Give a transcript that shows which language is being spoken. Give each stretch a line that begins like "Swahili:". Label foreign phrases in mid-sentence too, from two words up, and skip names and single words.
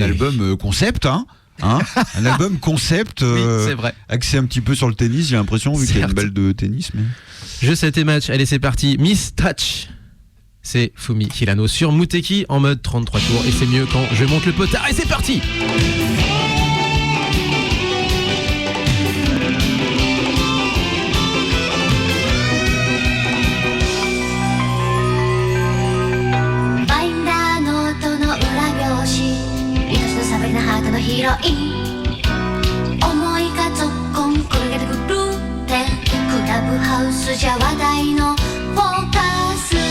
French: album concept, hein. Un album concept, Oui, c'est vrai. axé un petit peu sur le tennis. J'ai l'impression, vu qu'il y a une Certes. balle de tennis. Mais... Je sais tes matchs, allez c'est parti, Miss Touch. C'est Fumi Hilano sur Muteki en mode 33 tours et c'est mieux quand je monte le potard et c'est parti.
Japanese: バインダーノートの裏表紙愛しのサバリなハートのヒロイン思いがぞっこん転げてくるってクラブハウスじゃ話題のフォーカス